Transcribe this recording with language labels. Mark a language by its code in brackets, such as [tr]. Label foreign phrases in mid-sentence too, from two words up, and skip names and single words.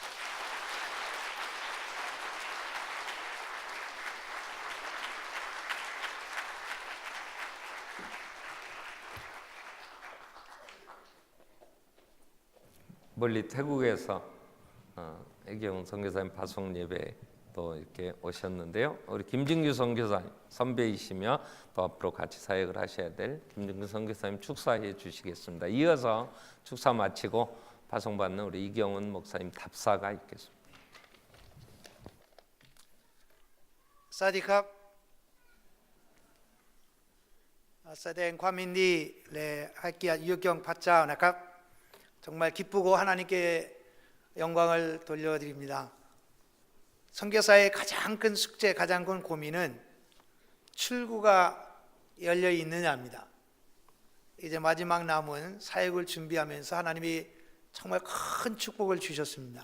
[ko] 멀리 태국에서 애경 선교사님 파송 예배 또 이렇게 오셨는데요. 우리 김진규 선교사님 선배이시며 또 앞으로 같이 사역을 하셔야 될 김진규 선교사님 축사해 주시겠습니다. 이어서 축사 마치고 파송받는 우리 이경훈 목사님 답사가 있겠습니다. [th] สวัสดีครับแสดงความยินดีและให้เกียรติยกย่องพระเจ้านะครับ [ko] 정말 기쁘고 하나님께 영광을 돌려드립니다. 선교사의 가장 큰 숙제, 가장 큰 고민은 출구가 열려 있느냐입니다. 이제 마지막 남은 사역을 준비하면서 하나님이 정말 큰 축복을 주셨습니다.